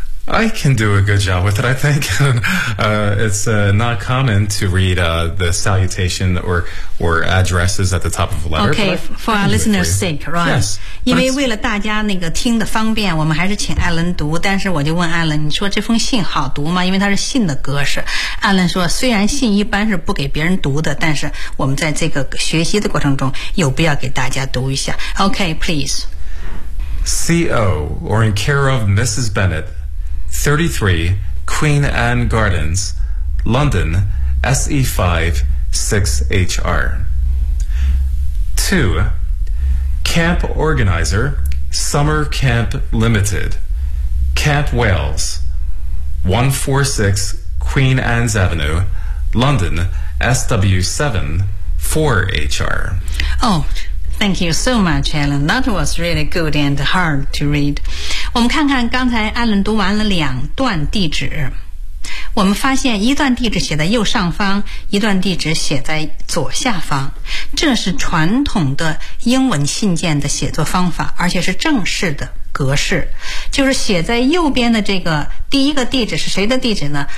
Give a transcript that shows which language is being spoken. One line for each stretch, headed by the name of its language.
English: I can do a good job with it, I think. It's not common to read the salutation or addresses at the top of a letter. Okay, for our listeners' sake, right? Yes.
Chinese: 因为为了大家那个听的方便，我们还是请 Alan 读。但是我就问 Alan， 你说这封信好读吗？因为它是信的格式。 Alan 说，虽然信一般是不给别人读的，但是我们在这个学习的过程中有必要给大家读一下。
English: Okay, please. C.O. or in care of Mrs. Bennett, 33 Queen Anne Gardens, London, SE56HR. 2. Camp Organizer, Summer Camp Limited, Camp Wales, 146 Queen Anne's Avenue, London, SW74HR. Oh, thank you so much, Alan. That was really good and hard to read.
Chinese: 我们看看刚才艾伦读完了两段地址，我们发现一段地址写在右上方，一段地址写在左下方，这是传统的英文信件的写作方法，而且是正式的格式，就是写在右边的这个第一个地址是谁的地址呢？